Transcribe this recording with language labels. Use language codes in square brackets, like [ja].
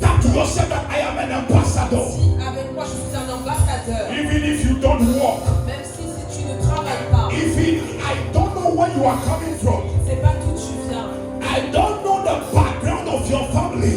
[en] That to yourself that I am an ambassador. [fr] Si avec moi je suis un ambassadeur, [en] Even if you don't walk, [fr] même si tu ne travailles pas, [en] I don't know where you are coming from. [fr] c'est pas d'où tu viens, [en] I don't know the background of your family.